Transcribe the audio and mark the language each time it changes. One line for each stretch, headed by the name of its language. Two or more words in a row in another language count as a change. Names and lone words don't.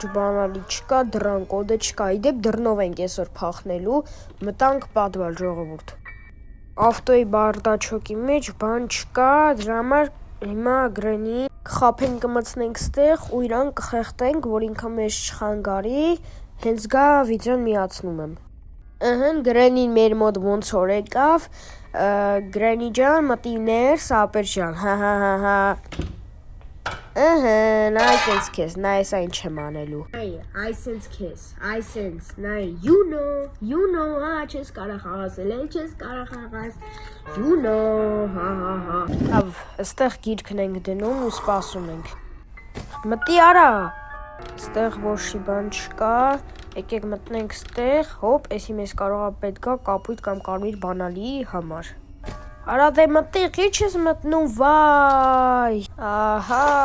Armenian: բանալի չկա, դռան կոդը չկա, իդեպ դռնով ենք այսօր փախնելու, մտանք պատվալ ժողովուրդ։ Ավտոյի բարդաչոկի մեջ բան չկա, դրա համար հիմա գրենի խափենք կմցնենք ստեղ ու իրան կխեղտենք, որ ինքը մեզ չխանգարի, հենց գա վիդեոն միացնում եմ։ Գրենին մեր մոտ ոնց որ եկավ, գրենի ջան, մտի ներս, ապեր ջան, հա։ Նայ տենց քեզ, նայ սա ինչ եմ անելու։ Այ սենց քեզ, այ սենց, նայ, you know, հա, չես կարող խաղացել, չես կարող խաղաս,
English: you know,
Armenian: հա։ Լավ, ստեղ գիրքն ենք դնում ու սպասում ենք։ Մտի արա։ Ստեղ ոչի բան չկա, եկեք մտնենք ստեղ, հոպ, էսի մեզ կարողա պետք է կապույտ կամ կարմիր բանալի համար։ Արա դե մտի, քիչ ես մտնում, վայ, ահա։